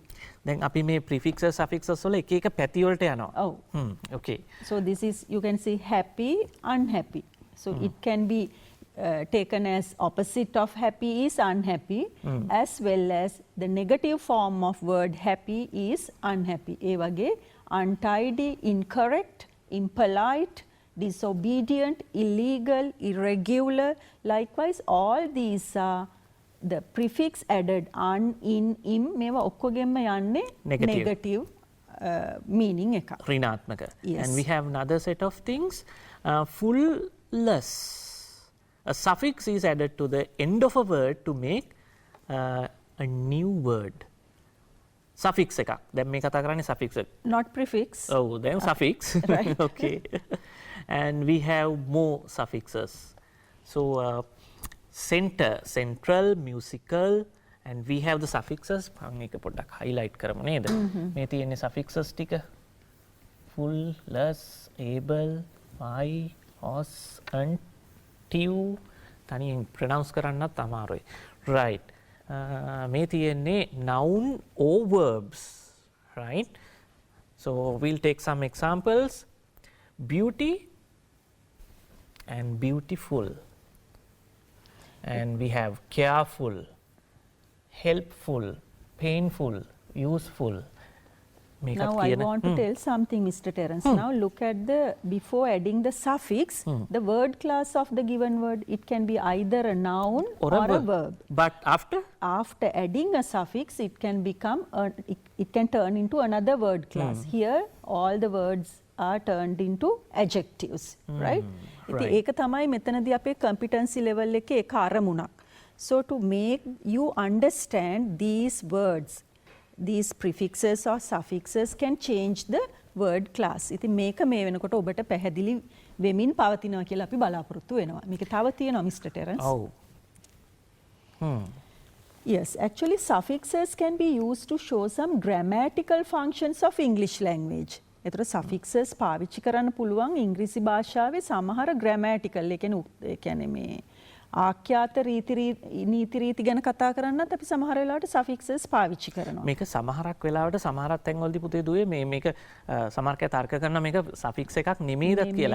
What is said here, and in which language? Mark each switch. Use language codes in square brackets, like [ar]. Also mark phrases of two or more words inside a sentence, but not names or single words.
[si] Then අපි මේ [en] prefixes suffixes [si] වල එක එක පැති වලට යනවා. [en] Oh. Okay. So this is you can see happy, unhappy. So it can be taken as opposite of happy is unhappy as well as the negative form of word happy is unhappy. [si] ඒ වගේ [en] untidy, incorrect, impolite, disobedient, illegal, irregular. Likewise all these are the prefix added an, in, im [si] මේවා ඔක්කොගෙම යන්නේ [en] negative meaning එක. [si] ඍණාත්මක. [en] Yes. And we have another set of things. Full-less. A suffix is added to the end of a word to make a new word. [si] Suffix එකක්. දැන් මේ කතා කරන්නේ suffix එක. [en] Not prefix. Oh, then suffix. Right. Okay. And we have more suffixes. So center, central, musical, and we have the suffixes. [si] මම මේක පොඩ්ඩක් [en] highlight [si] කරමු නේද? මේ තියෙන්නේ suffixes ටික. [en] Full, less, able, by, os, until. [si] තනියෙන් pronounce කරන්නත් අමාරුයි. Right. මේ තියෙන්නේ [en] noun or verbs. Right? So we'll take some examples. Beauty and beautiful. And we have careful, helpful, painful, useful. Now I want to tell something, Mr. Terence. Now look at the, before adding the suffix, the word class of the given word, it can be either a noun or a verb. But after? After adding a suffix, it can become, it can turn into another word class. Here, all the words are turned into adjectives, right? [si] ඉතින් ඒක තමයි මෙතනදී අපේ [en] competency level [si] එකේ එක අරමුණක්. [en] So to make you understand these words, these prefixes or suffixes can change the word class. [si] ඉතින් මේක මේ වෙනකොට ඔබට පැහැදිලි වෙමින් පවතිනවා කියලා අපි බලාපොරොත්තු වෙනවා. මේක තව තියෙනවා Mr. Terence. [en] Oh. Yes, actually suffixes can be used to show some grammatical functions of English language. [si] එතකොට suffixes පාවිච්චි කරන්න පුළුවන් ඉංග්‍රීසි භාෂාවේ සමහර grammatical ඒ කියන්නේ මේ ආඛ්‍යාත නීති රීති ගැන කතා කරන්නත් අපි සමහර වෙලාවට suffixes පාවිච්චි කරනවා. මේක සමහරක් වෙලාවට සමහරක් තැන්වලදී පුතේ දුවේ මේක සමහරක් තර්ක කරන මේක suffix එකක් නෙමෙයිද කියලා.